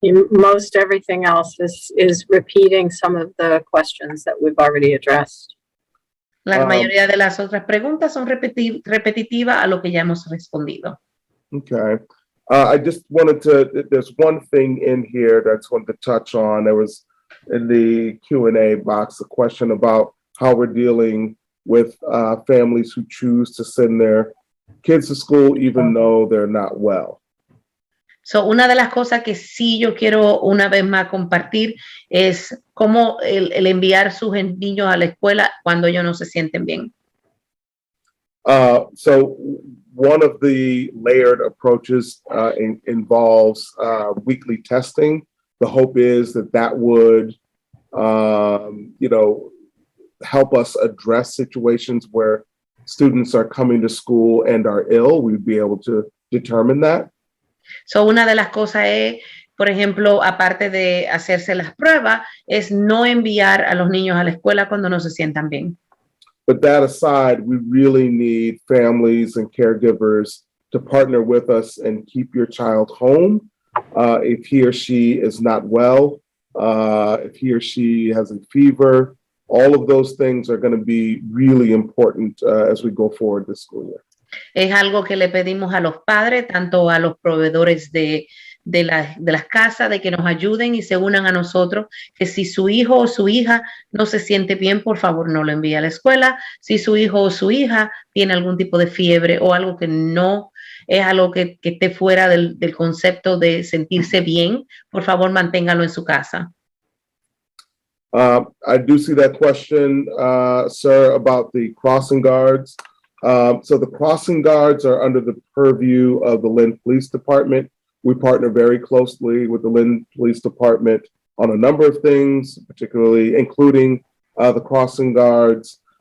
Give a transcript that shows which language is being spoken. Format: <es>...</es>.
<en>Most everything else is repeating some of the questions that we've already addressed.</en> <es>La mayoría de las otras preguntas son repetitivas a lo que ya hemos respondido.</es> <en>Okay. I just wanted to, there's one thing in here that's wanted to touch on. There was in the Q&A box a question about how we're dealing with families who choose to send their kids to school even though they're not well.</en> <es>So, una de las cosas que sí yo quiero una vez más compartir es cómo el enviar sus niños a la escuela cuando ellos no se sienten bien.</es> <en>So one of the layered approaches involves weekly testing. The hope is that would you know, help us address situations where students are coming to school and are ill. We'd be able to determine that.</en> <es>So, una de las cosas es, por ejemplo, aparte de hacerse las pruebas, es no enviar a los niños a la escuela cuando no se sientan bien.</es> <en>But that aside, we really need families and caregivers to partner with us and keep your child home if he or she is not well, if he or she has a fever. All of those things are going to be really important as we go forward this school year.</en> <es>Es algo que le pedimos a los padres, tanto a los proveedores de las casas, de que nos ayuden y se unan a nosotros, que si su hijo o su hija no se siente bien, por favor no lo envíe a la escuela. Si su hijo o su hija tiene algún tipo de fiebre o algo que no es algo que esté fuera del concepto de sentirse bien, por favor manténgalo en su casa.</es> <en>I do see that question, sir, about the crossing guards. So the crossing guards are under the purview of the Lynn Police Department. We partner very closely with the Lynn Police Department on a number of things, particularly including the crossing guards.</en>